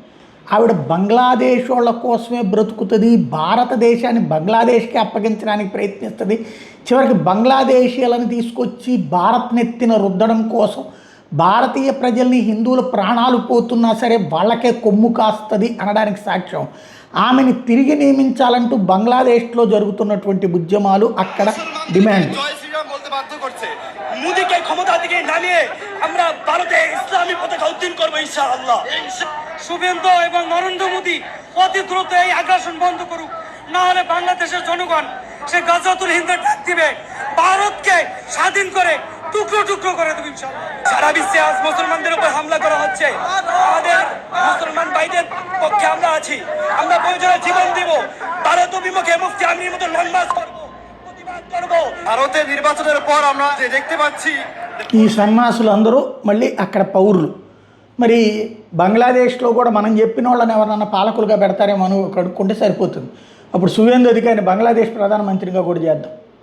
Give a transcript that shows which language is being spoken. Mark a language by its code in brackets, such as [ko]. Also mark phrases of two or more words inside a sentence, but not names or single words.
[te] ఆవిడ బంగ్లాదేశ్ వాళ్ళ కోసమే బ్రతుకుతుంది, భారతదేశాన్ని బంగ్లాదేశ్కి అప్పగించడానికి ప్రయత్నిస్తుంది, చివరికి బంగ్లాదేశీయులను తీసుకొచ్చి భారత్ నెత్తిన రుద్దడం కోసం భారతీయ ప్రజల్ని హిందువుల ప్రాణాలు పోతున్నా సరే వాళ్ళకే కొమ్ము కాస్తుంది అనడానికి సాక్ష్యం. ఆమెని తిరిగి నియమించాలంటూ బంగ్లాదేశ్లో జరుగుతున్నటువంటి ఉద్యమాలు, అక్కడ డిమాండ్. [bn] মোদীকে ক্ষমতা থেকে নামিয়ে আমরা ভারতে ইসলামী পতাকা উত্তোলন করবো ইনশাআল্লাহ। শুভেন্দু এবং নরেন্দ্র মোদী অতি দ্রুত এই আগ্রাসন বন্ধ করুক, না হলে বাংলাদেশের জনগণ সে গাজাতুল হিন্দে ডাক দিবে, ভারতকে স্বাধীন করে টুকরো টুকরো করে দেবে ইনশাআল্লাহ। সারা বিশ্বে আজ মুসলমানদের উপর হামলা করা হচ্ছে, আমাদের মুসলমান ভাইদের পক্ষে আমরা আছি, আমরা প্রয়োজনে জীবন দিব, ভারত অভিমুখে মুফতি আমির মতো লন্ডন করবো, ভারতের নির্বাচনের পর আমরা দেখতে পাচ্ছি [te] ఈ సన్యాసులందరూ మళ్ళీ అక్కడ పౌరులు. మరి బంగ్లాదేశ్లో కూడా మనం చెప్పిన వాళ్ళని ఎవరన్నా పాలకులుగా పెడతారేమో అని కనుక్కుంటే సరిపోతుంది. అప్పుడు సువేందు అధికారిని బంగ్లాదేశ్ ప్రధానమంత్రిగా కూడా చేద్దాం.